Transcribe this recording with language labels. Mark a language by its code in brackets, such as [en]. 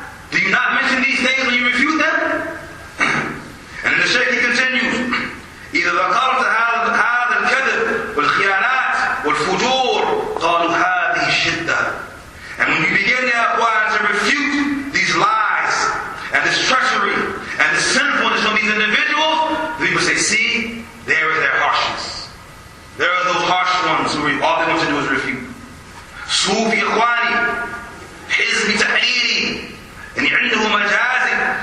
[en] Do you not mention these things when you refute them? And then the Shaykh, he continues, [ar] إذا ذكرت هذا الكذب والخيانات والفجور قالوا هذه الشدة. [en] And when you begin, Ya Ikhwan, to refute these lies and this treachery and this sinfulness from these individuals, the people say, see, there is their harshness. There are those harsh ones who all they want to do is refute. Sufi Ikhwani, Hizbi Tahriri, and [ar] عنده مجازي.